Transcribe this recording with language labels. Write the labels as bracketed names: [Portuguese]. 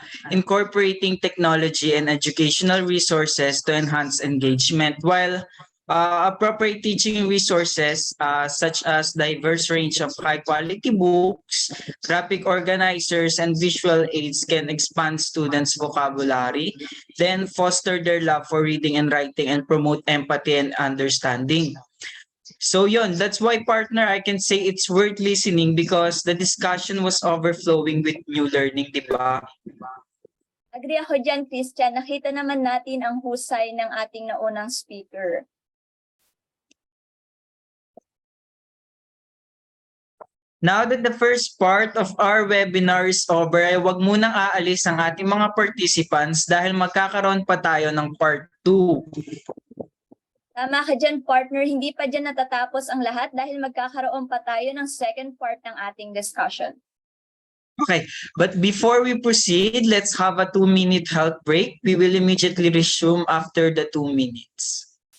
[English] incorporating technology and educational resources to enhance engagement, while appropriate teaching resources such as diverse range of high quality books, graphic organizers, and visual aids can expand students' vocabulary, then foster their love for reading and writing, and promote empathy and understanding. So yun, that's why, partner, I can say it's worth listening because the discussion was overflowing with new learning, [Filipino] di ba? Agree ako dyan, Christian. Nakita naman natin ang husay ng ating naunang speaker. [English] Now that the first part of our webinar is over, [Filipino] ay wag munang aalis ang ating mga participants dahil magkakaroon pa tayo ng part 2. Tama ka dyan, partner. Hindi pa dyan natatapos ang lahat dahil magkakaroon pa tayo ng second part ng ating discussion. [English] Okay, but before we proceed, let's have a 2-minute health break. We will immediately resume after the 2 minutes.